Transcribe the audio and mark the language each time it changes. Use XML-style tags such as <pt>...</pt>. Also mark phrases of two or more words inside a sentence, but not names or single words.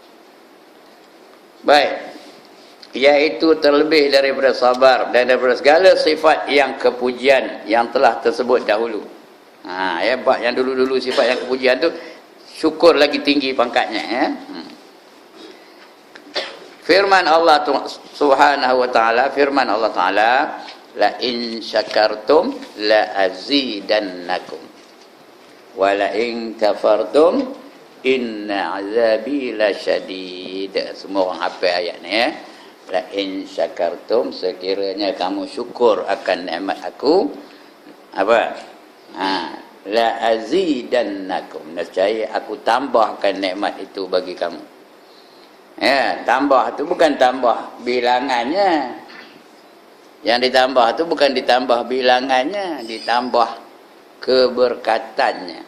<ms>Baik, iaitu terlebih daripada sabar dan daripada segala sifat yang kepujian yang telah tersebut dahulu. Bab yang dulu-dulu sifat yang kepujian tu, syukur lagi tinggi pangkatnya, ya. Firman Allah</ms> <ar>سبحانه وتعالى,</ar> <ms>firman Allah taala,</ms> <ar>لئن شكرتم لأزيدنكم ولئن كفرتم إن عذابي لشديد.</ar> <ms>Semua orang hafal ayat ni, ya.</ms> <ar>لئن شكرتم,</ar> <ms>sekiranya kamu syukur akan nikmat aku, apa?</ms> <ar>لأزيدنكم,</ar> <ms>nescaya aku tambahkan nikmat itu bagi kamu. Ya, tambah tu bukan tambah bilangannya. Yang ditambah tu bukan ditambah bilangannya, ditambah keberkatannya.</ms>